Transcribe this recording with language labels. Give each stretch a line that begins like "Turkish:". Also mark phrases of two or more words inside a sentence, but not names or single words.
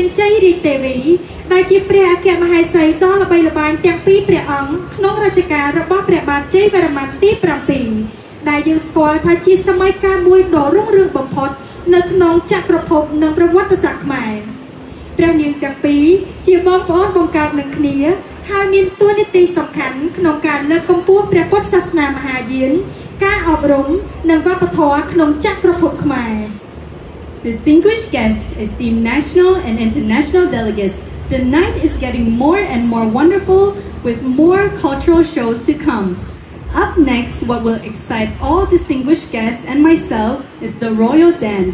Khmer: ជ័យរាជទេវីដែលជាព្រះអគ្គមហេសីដ៏ល្បីល្បាញទាំងពីរព្រះអង្គក្នុងរជ្ជកាលរបស់ព្រះបាទជ័យវរ្ម័នទី7ដែលយើងស្គាល់ថាជាសម័យកាលមួយដ៏រុងរឿងបំផុតនៅក្នុងចក្រភពនិងប្រវត្តិសាស្ត្រខ្មែរព្រះនាងទាំងពីរជាបងប្អូនបង្កើតនឹងគ្នាហើយមានតួនាទីសំខាន់ក្នុងការលើកកម្ពស់ព្រះពុទ្ធសាសនាមហាយានការអប់រំនិងវប្បធម៌ក្នុងចក្រភពខ្មែរ
English: Distinguished guests, esteemed national and international delegates, the night is getting more and more wonderful with more cultural shows to come. Up next, what will excite all distinguished guests and myself is the Royal Dance.